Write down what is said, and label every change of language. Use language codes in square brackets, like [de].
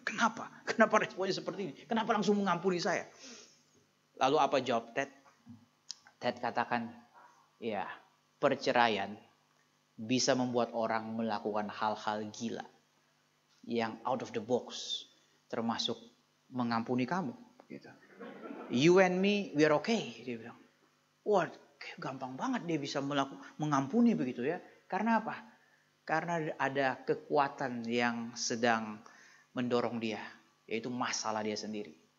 [id] Kenapa responnya seperti ini? Kenapa langsung mengampuni saya? Lalu apa jawab Ted? Ted katakan, ya, perceraian bisa membuat orang melakukan hal-hal gila yang [en] out of the box, [id] termasuk mengampuni kamu. Gitu. [en] You and me, we're okay, [id] dia bilang. Wah, gampang banget dia bisa mengampuni begitu ya. Karena apa? Karena ada kekuatan yang sedang mendorong dia, yaitu masalah dia sendiri.